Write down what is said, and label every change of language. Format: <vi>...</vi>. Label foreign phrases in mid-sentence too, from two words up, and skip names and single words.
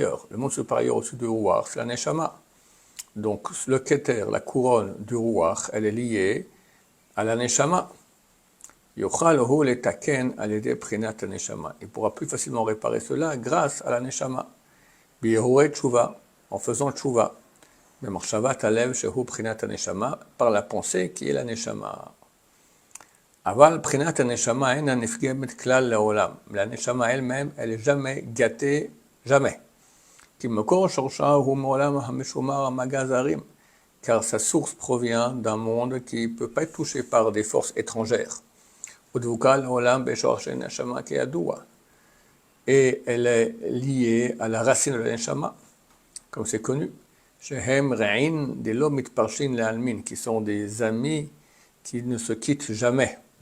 <fr>Le monde supérieur au-dessus du Ruach, c'est la Neshama. Donc le Keter, la couronne du Ruach, elle est liée à la Neshama. Il pourra plus facilement réparer cela grâce à la Neshama. En faisant Tshuva. Par la pensée qui est la Neshama.</fr> <he>אבל פנימיות נשמה אין נפגמת כלל לעולם.</he> <fr>La Neshama elle-même, elle n'est jamais gâtée, jamais. Car sa source provient d'un monde qui ne peut pas être touché par des forces étrangères. Et elle est liée à la racine de la Neshama, comme c'est connu, qui sont des amis qui ne se quittent jamais.</fr>